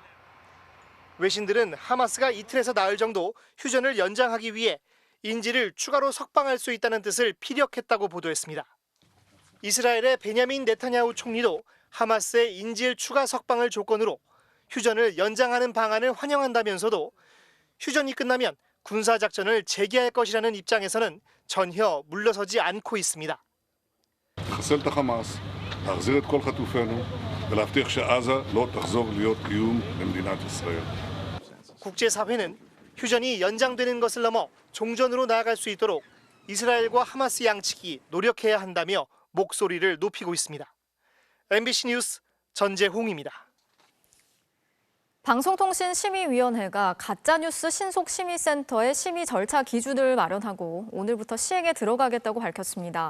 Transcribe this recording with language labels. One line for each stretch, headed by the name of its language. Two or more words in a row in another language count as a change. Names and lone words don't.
Korean: 외신들은 하마스가 이틀에서 나흘 정도 휴전을 연장하기 위해 인질을 추가로 석방할 수 있다는 뜻을 피력했다고 보도했습니다. 이스라엘의 베냐민 네타냐후 총리도 하마스의 인질 추가 석방을 조건으로 휴전을 연장하는 방안을 환영한다면서도 휴전이 끝나면 군사작전을 재개할 것이라는 입장에서는 전혀 물러서지 않고 있습니다.
Hebrew: לחסל את החמאס, להחזיר את כל חטופינו ולהבטיח שעזה לא תחזור להיות איום למדינת ישראל.
Korean: 국제사회는 휴전이 연장되는 것을 넘어 종전으로 나아갈 수 있도록 이스라엘과 하마스 양측이 노력해야 한다며 목소리를 높이고 있습니다. MBC 뉴스 전재홍입니다. 방송통신심의위원회가 가짜뉴스 신속심의센터의 심의 절차 기준을 마련하고 오늘부터 시행에 들어가겠다고 밝혔습니다.